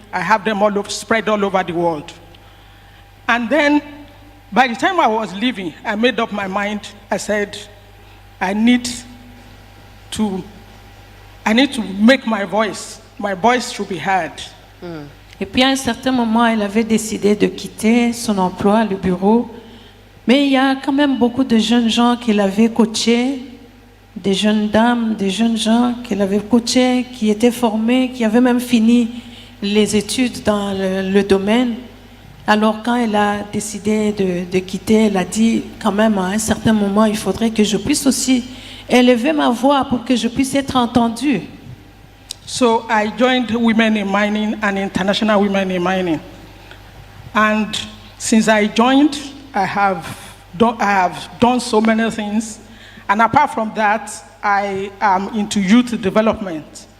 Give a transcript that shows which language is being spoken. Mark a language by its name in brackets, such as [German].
[English] I have them spread all over the world. And then, by the time I was leaving, I made up my mind. I said, I need to make my voice should be heard. [French] Et puis à un certain moment, elle avait décidé de quitter son emploi, le bureau. Mais il y a quand même beaucoup de jeunes gens qu'elle avait coachés, des jeunes dames, des jeunes gens qu'elle avait coachés, qui étaient formés, qui avaient même fini les études dans le domaine. Alors quand elle a décidé de quitter, elle a dit quand même à un certain moment, il faudrait que je puisse aussi élever ma voix pour que je puisse être entendue. [English] So I joined Women in Mining and International Women in Mining. And since I joined, I have done so many things. And apart from that, I am into youth development.